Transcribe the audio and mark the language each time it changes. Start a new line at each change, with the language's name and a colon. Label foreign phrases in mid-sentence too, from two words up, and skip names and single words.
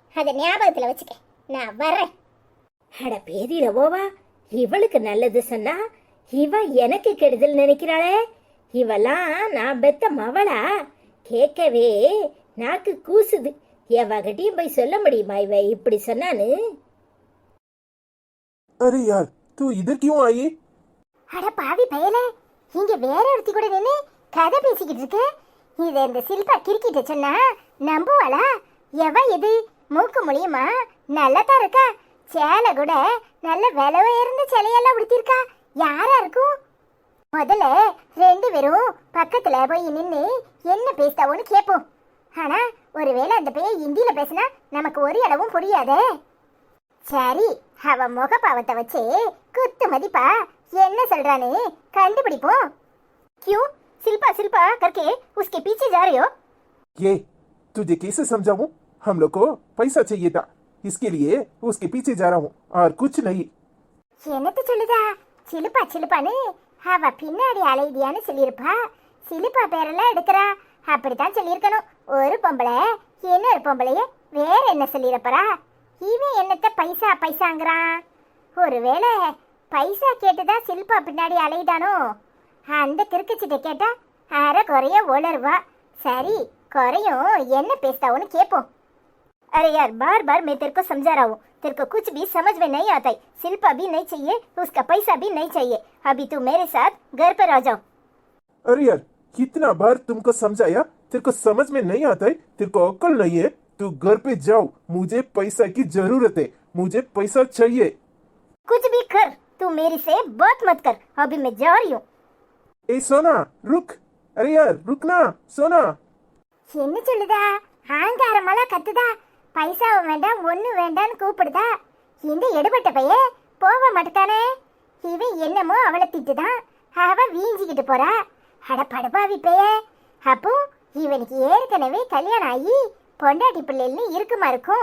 Tamil: அதை ஞாபகத்துல வச்சுக்க. நான் வர்றேன். அட பேதியில போவா, இவளுக்கு நல்லது சொன்னா இவ எனக்கு கெடுதல் நினைக்கிறாளே. இவெல்லாம் நான் பெத்த மவளா? கேட்கவே நாக்கு கூசுது. எவகிட்டையும் போய் சொல்ல முடியுமா இவ இப்படி சொன்னான்னு?
Hindi: अरे यार, तू इधर क्यों आई?
Tamil: அட பாவி பயலே, இங்க வேற ஒருத்தி கூட நின்று கதை பேசிக்கிட்டு இருக்கு. இதை இந்த சில்பா கிறுக்கிட்ட சொன்னா நம்புவாளா? எவ இது மூக்கு முழியுமா நல்லதா இருக்கா? சேலை கூட நல்ல விலை உயர்ந்த சேலையெல்லாம் உடுத்திருக்கா. யாரா இருக்கும்? முதல்ல 2 பேரும் பக்கத்துல போய் நின்று என்ன பேசிட்டாவோன்னு கேட்போம். ஆனா ஒருவேளை அந்த பையன் ஹிந்தியில பேசினா நமக்கு ஒரு அளவும் புரியாதே. சரி, அவ முகப்பாவத்தை வச்சு குத்து மதிப்பா என்ன சொல்றான்னு கண்டுபிடிப்போம்.
Hindi: क्यों शिल्पा शिल्पा करके उसके पीछे जा रहे हो? ये तुझे कैसे समझाऊं? हम लोग को पैसा चाहिए था, इसके लिए उसके पीछे जा रहा हूँ और कुछ नहीं.
Tamil: என்னத்து சொல்லுதா? சிலுப்பா சிலுப்பான்னு அவ பின்னாடி அலைதியான்னு சொல்லியிருப்பா. சிலுப்பா பேரெல்லாம் எடுக்கிறா. அப்படித்தான் சொல்லியிருக்கணும். ஒரு பொம்பளை இன்னொரு பொம்பளைய வேற என்ன சொல்லியிருப்பறா? இவன் என்னத்த பைசா பைசாங்கிறான்? ஒருவேளை பைசா கேட்டுதான் சில்பா பின்னாடி அலைதானோ? அந்த கிறுக்குச்சிட்ட கேட்டா அரை குறைய உளருவா. சரி, குறையும் என்ன பேசுதாவோன்னு கேட்போம்.
Hindi: अरे यार बार बार मैं तेरे को समझा रहा हूँ, तेरे को कुछ भी समझ में नहीं आता है. शिल्पा भी नहीं चाहिए, उसका पैसा भी नहीं चाहिए. अभी तू मेरे साथ घर पर आ जाओ. अरे यार, कितना बार तुमको समझाया, तेरे को समझ में नहीं आता है, तेरे को अक्ल नहीं है. तू घर पे जाओ, मुझे पैसा की जरूरत है, मुझे पैसा चाहिए. कुछ भी कर, तू मेरी से बात मत कर. अभी मैं जा रही हूँ. ए सोना रुक. अरे यार रुकना सोना.
Tamil: என்ன சொல்லுதா? ஆங்காரமெல்லாம் கத்துதா. பைசாவும் வேண்டாம் ஒன்னும் வேண்டான்னு கூப்பிடுதா. இந்த எடுபட்ட பைய போக மாட்டானே. இவன் என்னமோ அவளை திட்டுதான். அவ வீஞ்சிக்கிட்டு போறா. அட படுபாவி பைய. அப்போ இவனுக்கு ஏற்கனவே கல்யாணம் ஆகி பொண்டாட்டி பிள்ளைன்னு இருக்குமா இருக்கும்.